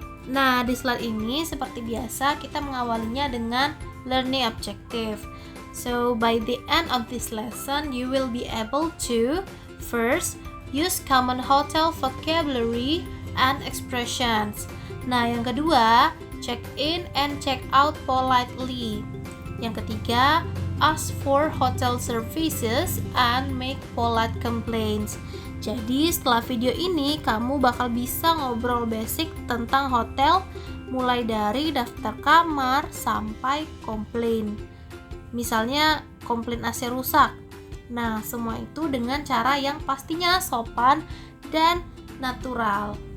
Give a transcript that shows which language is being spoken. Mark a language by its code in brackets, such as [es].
[id] Nah, di slide ini seperti biasa kita mengawalinya dengan learning objective. [en] So, by the end of this lesson, you will be able to first, use common hotel vocabulary and expressions. [id] Nah, yang kedua, [en] check in and check out politely. [id] Yang ketiga, [en] ask for hotel services and make polite complaints. [id] Jadi setelah video ini kamu bakal bisa ngobrol basic tentang hotel mulai dari daftar kamar sampai komplain. Misalnya komplain AC rusak. Nah, semua itu dengan cara yang pastinya sopan dan natural.